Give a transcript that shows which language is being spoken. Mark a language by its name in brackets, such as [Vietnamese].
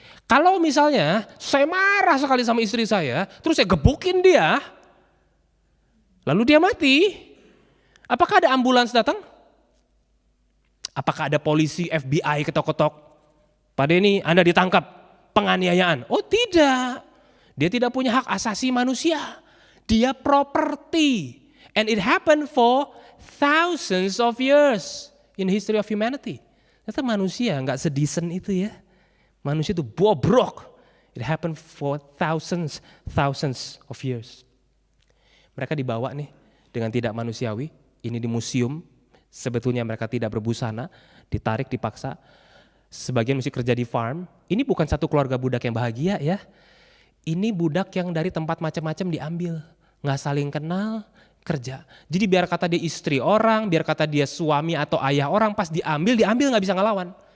[Indonesian] Kalau misalnya saya marah sekali sama istri saya, terus saya gebukin dia, lalu dia mati, apakah ada ambulans datang? Apakah ada polisi FBI ketok-ketok? Pak Denny, Anda ditangkap, penganiayaan. Oh tidak, dia tidak punya hak asasi manusia, dia property. [English] And it happened for thousands of years in history of humanity. [Indonesian] Ternyata manusia gak sedisen itu ya. Manusia itu bobrok. [English] It happened for thousands of years. [Indonesian] Mereka dibawa nih dengan tidak manusiawi. Ini di museum. Sebetulnya mereka tidak berbusana. Ditarik, dipaksa. Sebagian mesti kerja di farm. Ini bukan satu keluarga budak yang bahagia ya. Ini budak yang dari tempat macam-macam diambil. Nggak saling kenal, kerja. Jadi biar kata dia istri orang, biar kata dia suami atau ayah orang, pas diambil nggak bisa ngelawan.